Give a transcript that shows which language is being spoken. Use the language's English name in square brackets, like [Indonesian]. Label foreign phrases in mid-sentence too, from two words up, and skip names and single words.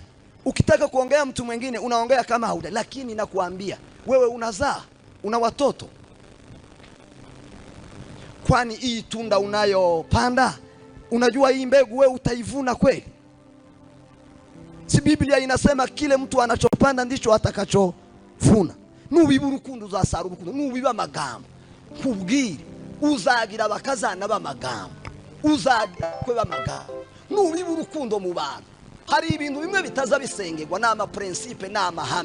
[Swahili] Ukitaka kuongea mtu mwingine unaongea kama haujali. Lakini nakuambia wewe unazaa, una watoto. Kwani hii tunda unayopanda, unajua hii mbegu wewe utaivuna kweli? Si Biblia inasema kile mtu anachopanda ndicho atakachovuna? [Rundi] Nubiba urukundo uzasarura urukundo, nubiba amagambo kubwire uzagira abakazana b'amagambo, uzagira kwe b'amagambo. Nubiba urukundo mu bantu, hari ibintu bimwe bitaza bisengerwa n'ama principe n'amahame.